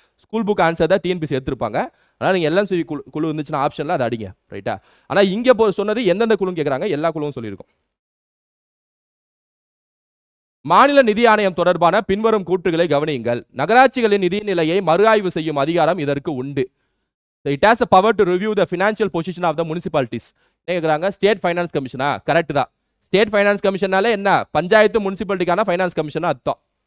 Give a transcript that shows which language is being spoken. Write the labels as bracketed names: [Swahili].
[Tamil] School book answer தான் TNPSC எடுத்திருப்பாங்க. ஆனால் நீங்கள் LMCV குழு இருந்துச்சுன்னா ஆப்ஷனில் அதை அடிங்க. ரைட்டா? ஆனால் இங்கே சொன்னது எந்தெந்த குழுன்னு கேட்குறாங்க, எல்லா குழுவும் சொல்லியிருக்கோம். மாநில நிதி ஆணையம் தொடர்பான பின்வரும் கூற்றுகளை கவனியுங்கள். நகராட்சிகளின் நிதி நிலையை மறு ஆய்வு செய்யும் அதிகாரம் இதற்கு உண்டு. [English] It has a power to review the financial position of the municipalities. [Tamil] கேக்குறாங்க ஸ்டேட் ஃபைனான்ஸ் கமிஷனா? கரெக்ட் தான். ஸ்டேட் ஃபைனான்ஸ் கமிஷனால என்ன, பஞ்சாயத்து முனிசிபாலிட்டிக்கான ஃபைனான்ஸ் கமிஷன் அர்த்தம்.